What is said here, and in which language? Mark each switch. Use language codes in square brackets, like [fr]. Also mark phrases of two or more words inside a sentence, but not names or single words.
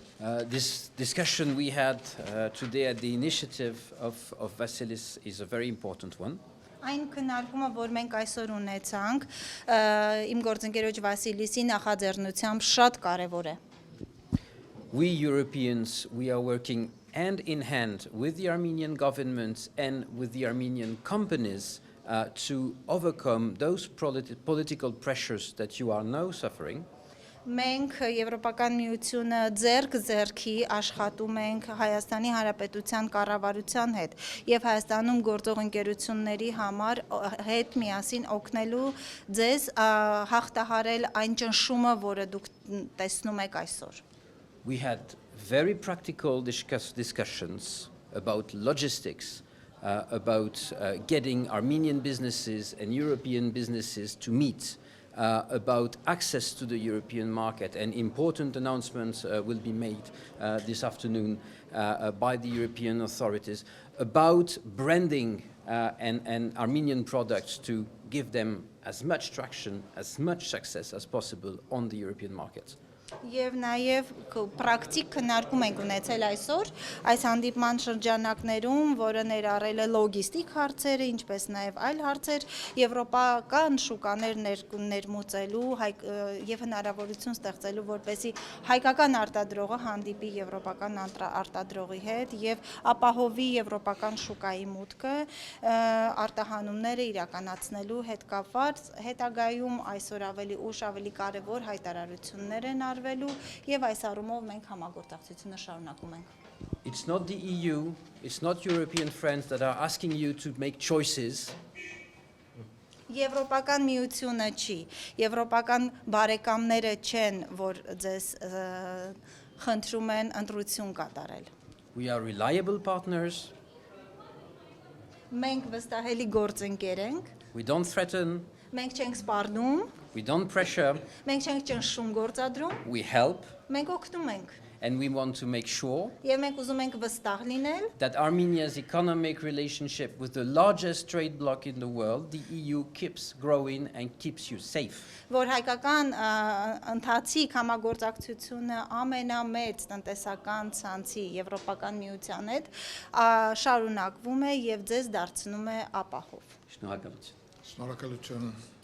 [en] This discussion we had today at the initiative of Vasilis is a very important one. [hy] Այն քննարկումը, որ մենք այսօր ունեցանք, իմ գործընկերոջ Վասիլիսի նախաձեռնությամբ շատ կարևոր է։ [en] We Europeans, we are working hand in hand with the Armenian government and with the Armenian companies to overcome those political pressures that you are now suffering. [hy] Մենք Եվրոպական միությունը ձեռք-ձեռքի աշխատում ենք Հայաստանի Հանրապետության կառավարության հետ եւ Հայաստանում գործող ընկերությունների համար հետ միասին օգնելու ձեզ հաղթահարել այն ճնշումը, որը դուք տեսնում եք այսօր։ [en] We had very practical discussions about logistics, about getting Armenian businesses and European businesses to meet. About access to the European market, and important announcements will be made this afternoon by the European authorities about branding and Armenian products to give them as much traction, as much success as possible on the European markets. [hy] Եվ նաև պրակտիկ քննարկում ենք ունեցել այսօր այս հանդիպման շրջանակներում, որը ներառել է լոգիստիկ հարցերը, ինչպես նաև այլ հարցեր, եվրոպական շուկաներ ներմուծելու եւ հնարավորություն ստեղծելու, որպեսզի հայկական արտադրողը հանդիպի եվրոպական արտադրողի հետ եւ ապահովի եվրոպական շուկայի մուտքը, արտահանումները իրականացնելու հետ կապված հետագայում այսօր ավելի ուշ ավելի կարեւոր հայտարարություններ են եւ այս առումով մենք համագործակցությունը շարունակում ենք. [en] It's not the EU, it's not European friends that are asking you to make choices. [hy] Եվրոպական միությունը չի, եվրոպական բարեկամները չեն, որ ձեզ խնդրում են ընտրություն կատարել. [en] We are reliable partners. [hy] Մենք վստահելի գործընկեր ենք. [en] We don't threaten. [hy] Մենք չենք սպառնում. [en] We don't pressure. [hy] Մենք չենք ճնշում գործադրում. [en] We help. [hy] Մենք օգնում ենք. [en] And we want to make sure [hy] Եվ մենք ուզում ենք վստահ լինել [en] that Armenia's economic relationship with the largest trade bloc in the world, the EU, keeps growing and keeps you safe. [hy] Որ հայկական ընթացիկ համագործակցությունը ամենամեծ տնտեսական ցանցի Եվրոպական միության հետ շարունակվում է եւ ձեզ դարձնում է ապահով։ Շնորհակալություն։ Շնորհակալություն։